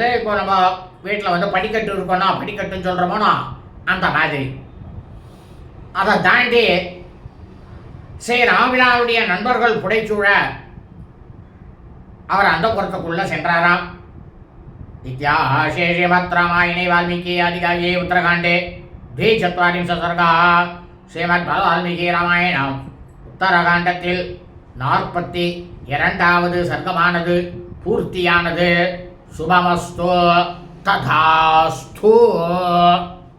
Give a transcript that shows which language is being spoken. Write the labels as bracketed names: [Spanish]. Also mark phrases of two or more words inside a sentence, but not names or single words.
[Tamil] இப்போ நம்ம வீட்டில் வந்து படிக்கட்டு இருக்கணும், படிக்கட்டுன்னு சொல்கிறோமோனோ அந்த மாதிரி. அதை தாண்டி ஸ்ரீ ராமபிரானுடைய நண்பர்கள் புடைச்சூழ அவர் அந்த புறத்துக்குள்ளே சென்றாராம். [Sanskrit] इत्यार्षे श्रीमद्रामायणे वाल्मीकीये आदिकाव्ये उत्तरकाण्डे द्विचत्वारिंश सर्गा श्रीमद् वाल्मीकि रामायणम् [Tamil] உத்தரகாண்டத்தில் 42வது சர்க்கமானது பூர்த்தியானது. [Sanskrit] शुभमस्तु तथास्तु.